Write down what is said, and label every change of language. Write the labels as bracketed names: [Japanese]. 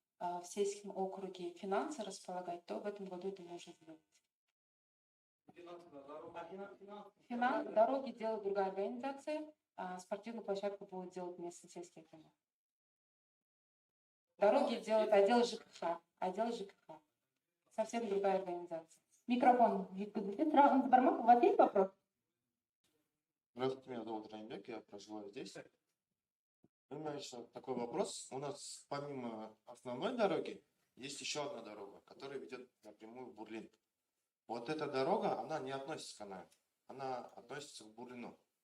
[Russian] в сельском округе финансы располагать, то в этом году это можно сделать. Дороги делает другая организация, а спортивную площадку будет делать местный сельский акимат. Дороги делает отдел ЖКХ. Отдел ЖКХ. Совсем другая организация. [Kazakh] Микрофон жеткізілсе, сұрағыңыз бар ма? [Russian] У вас есть вопрос? Здравствуйте, меня зовут Ранибек, я проживаю здесь. У меня еще такой вопрос. У нас помимо основной дороги есть еще одна дорога, которая ведет напрямую в Бурлин. Вот эта дорога, она не относится к Канаю, она относится к Бурлину.